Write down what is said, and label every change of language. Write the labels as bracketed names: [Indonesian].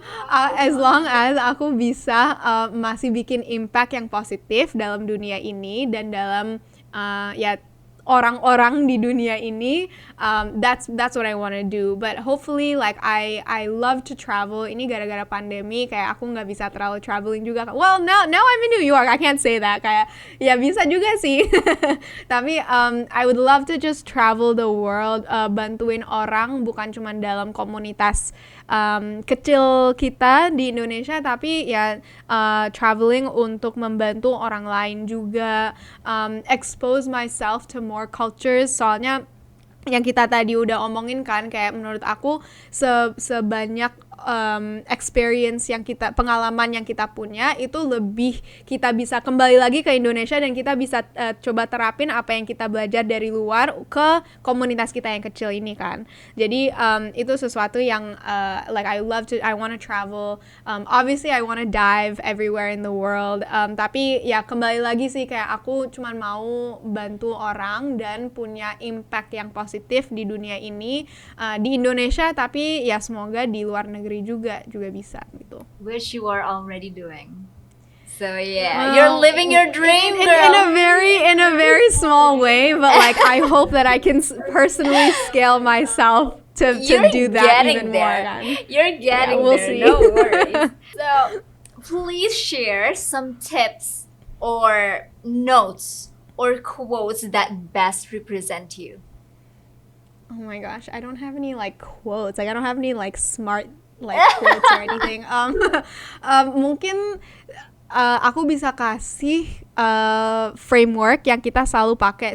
[English] As long as [Indonesian] aku bisa masih bikin impact yang positif dalam dunia ini dan dalam ya orang-orang di dunia ini, [English] that's what I wanna do. But hopefully like I love to travel. [Indonesian] Ini gara-gara pandemi kayak aku nggak bisa terlalu traveling juga. [English] Well, now I'm in New York, I can't say that. [Indonesian] Kayak ya bisa juga sih. Tapi [English] I would love to just travel the world, [Indonesian] bantuin orang bukan cuma dalam komunitas kecil kita di Indonesia, tapi ya traveling untuk membantu orang lain juga, [English] expose myself to more cultures. [Indonesian] Soalnya yang kita tadi udah omongin kan, kayak menurut aku sebanyak experience yang pengalaman yang kita punya itu lebih kita bisa kembali lagi ke Indonesia dan kita bisa coba terapin apa yang kita belajar dari luar ke komunitas kita yang kecil ini kan. Jadi itu sesuatu yang [English] like I wanna travel. Obviously I wanna dive everywhere in the world. [Indonesian] Tapi ya kembali lagi sih kayak aku cuman mau bantu orang dan punya impact yang positif di dunia ini, di Indonesia, tapi ya semoga di luar negeri juga bisa gitu. [English] Which you are already doing. So yeah, you're living your dream, girl. In a very small way, but like I hope that I can personally scale myself to do that even more. You're getting we'll there. See. No worries. So please share some tips or notes or quotes that best represent you. Oh my gosh, I don't have any like quotes. Like I don't have any like smart like quotes or anything. [Indonesian] Mungkin aku bisa kasih framework yang kita selalu pakai.